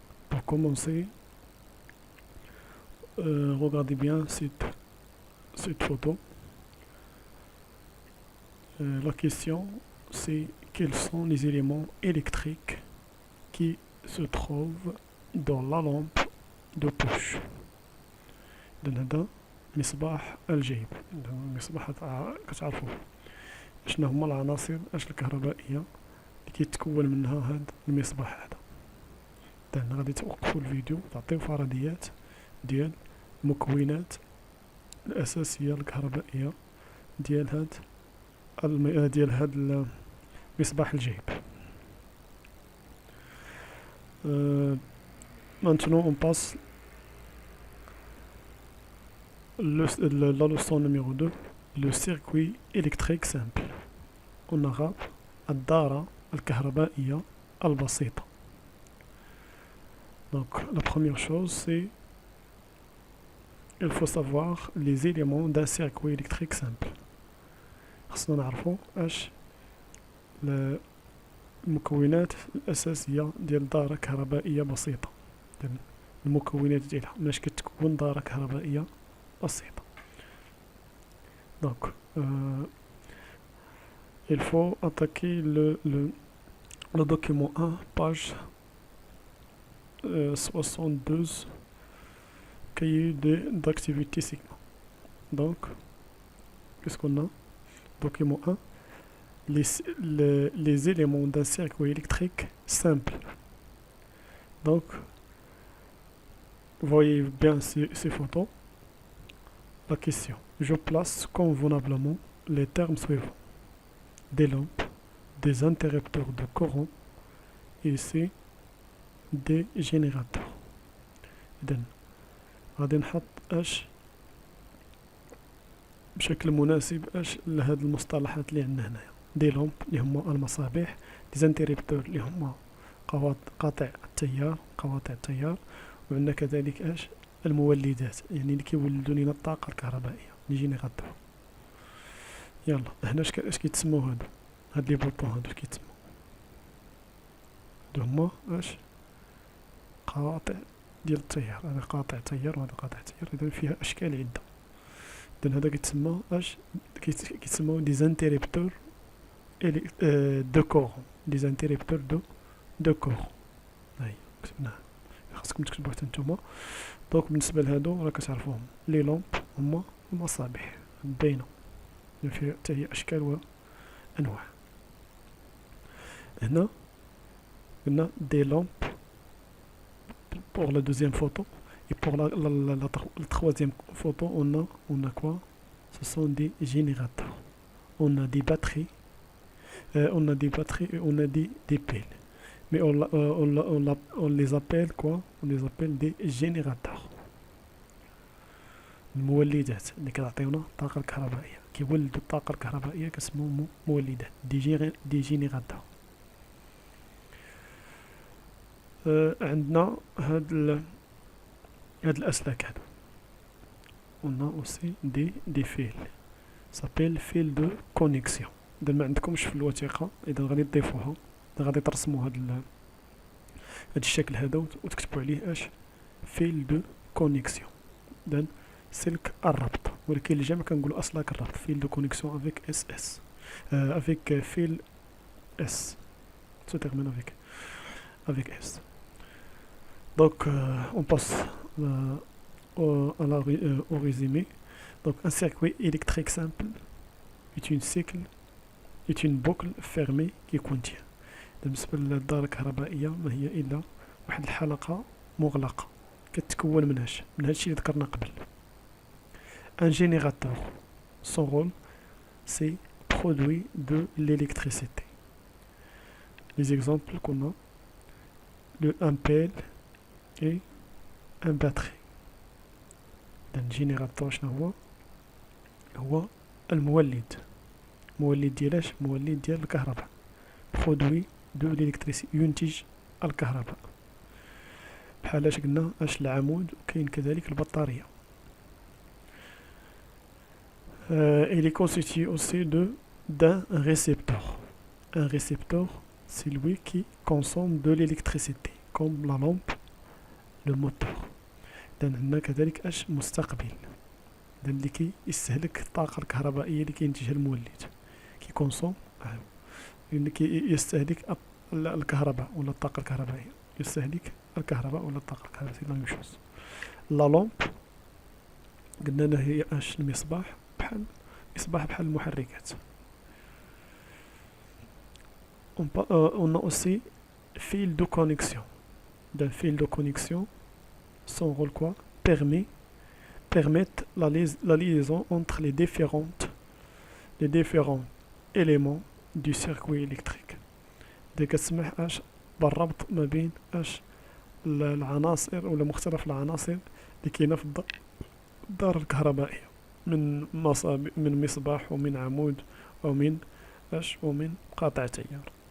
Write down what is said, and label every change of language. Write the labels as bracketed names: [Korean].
[French] Pour commencer, regardez bien cette photo. La question, c'est quels sont les éléments électriques qui se trouvent dans la lampe de poche. [Arabic] هذا مصباح الجيب. المصباح كتعرفوه شنو هما العناصر الكهربائية اللي كيتكون منها هذا المصباح هذا. غادي توقفوا الفيديو تعطيو فرضيات ديال المكونات الأساسية الكهربائية ديال هاد مصباح الجيب. [French] Maintenant on passe la leçon numéro 2, le circuit électrique simple. En arabe, [Arabic] الدارة الكهربائية البسيطة. [French] Donc la première chose c'est il faut savoir les éléments d'un circuit électrique simple. [Arabic] خصنا نعرفوا اش المكونات الأساسية ديال دارة كهربائية بسيطة. المكونات ديالها مناش كتكون دارة كهربائية بسيطة. [French] Donc il faut attaquer le document 1, page 72, cahier d'activité Sigma. Donc qu'est-ce qu'on a? Document 1, les éléments d'un circuit électrique simple. Donc voyez bien ces photos. La question, je place convenablement les termes suivants: des lampes, des interrupteurs de courant et ici des générateurs. [Arabic] إذن غادي نحط اش بشكل مناسب اش لهاد المصطلحات اللي عندنا هنايا. دي لامب اللي هما المصابيح، دي زانتيريبتور اللي هما قواطع التيار، وعندنا كذلك اش المولدات، يعني اللي كيولدوا لنا الطاقه الكهربائيه، لي جينيراتور. يلا هنا اش كيتسموا هاد لي بوطون هادو كيتسموا هما اش قواطع ديال التيار. هذا قاطع تيار وهذا قاطع تيار، اذا فيها اشكال عده. اذا هذا كيتسمى اش كيتسموا دي زانتيريبتور دو كورون. دي زانتيريبتور دو كورون. هاي كتبناها، خاصكم تكتبوها حتى نتوما. دونك بالنسبه لهادو راه كتعرفوهم لي لامب هما المصابيح باينه فيها حتى هي اشكال وانواع. هنا قلنا دي لامب [French] pour la deuxième photo, et pour la troisième photo on a quoi? Ce sont des générateurs. On a des batteries et on a des piles, mais on les appelle quoi? On les appelle des générateurs. [Arabic] المولدات اللي كتعطيونا الطاقة الكهربائية، كيولدوا الطاقة الكهربائية كاسمهم مولدات، دي جينيراتور. عندنا هاد الأسلاك هادو. [French] on a aussi des fils s'appelle fil de connexion. [Arabic] إذا ما عندكمش في الوثيقة إذا غادي تضيفوها، غادي ترسموا هاد الشكل هذا وتكتبوا عليه اش fil de connexion. إذا سلك الربط، ولكن الجمع كنقولوا أسلاك الربط. [French] fil de connexion avec SS avec fil S se termine avec S. Donc on passe au résumé. Donc un circuit électrique simple est une boucle fermée qui contient. [Arabic] بالنسبة للدارة الكهربائية ما هي إلا واحد الحلقة مغلقة كتكون من هادشي اللي ذكرنا قبل. [French] Un générateur, son rôle c'est produire de l'électricité. Les exemples qu'on a: un pelle et un batterie. [Arabic] الجينيراتور شنو هو المولد. مولد ديال الكهرباء. [French] برودوي دو ليلكتريسيتي، [Arabic] ينتج الكهرباء. بحال اش قلنا اش العمود، وكاين كذلك البطارية. [French] il est constitué aussi d'un récepteur. Un récepteur, c'est lui qui consomme de l'électricité comme la lampe, le moteur. [Arabic] إذن عندنا كذلك اش مستقبل، إذن اللي كيستهلك الطاقة الكهربائية اللي كينتجها المولد، [French] كي كونسوم، [Arabic] اللي كيستهلك الكهرباء ولا الطاقة الكهربائية، يستهلك الكهرباء ولا الطاقة الكهربائية. [French] سي لا ميم شوز. [Arabic] لا لامب قلنا لها هي اش المصباح، بحال المحركات. [French] On a aussi fil de connexion. D'un fil de connexion, son rôle quoi? Permettre la liaison entre les différents éléments du circuit électrique. [Arabic] دي كتسمح اش بالربط ما بين اش العناصر ولا مختلف العناصر اللي كاينه في الدار الكهربائية، من مصباح ومن عمود ومن قاطع تيار.